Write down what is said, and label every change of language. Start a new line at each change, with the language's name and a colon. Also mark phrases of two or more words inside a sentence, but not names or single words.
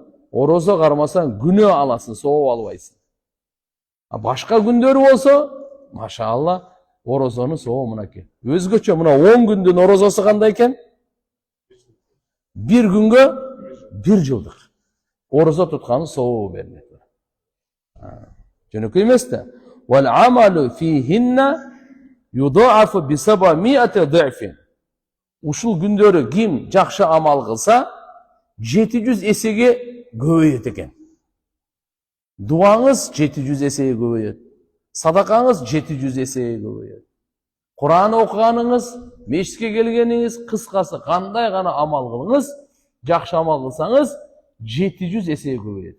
Kyrgyz: Ороза кармасаң күнөө аласың, сооп албайсың. Башка күндөрү болсо, машалла, орозонун сообу мынакей. Өзгөчө мына 10 күндүн орозосу кандай экен? Bir күнгө 1 жылдык. Ороза тутканын сообу берилет. Жөнөкөй эмес да.
Arabic: والعمل فيهن يضاعف ب 700 ضعف.
Kyrgyz: Ушул күндөрү ким жакшы амал кылса, 700 эсеге көбөйөт экен. Дуаңыз 700 эсеге көбөйөт. Садакаңыз 700 эсеге көбөйөт. Куран окуганыңыз, мешитке келгениңиз, кыскасы кандай гана амал кылыңыз, жакшы амал кылсаңыз 700 эсеге көбөйөт.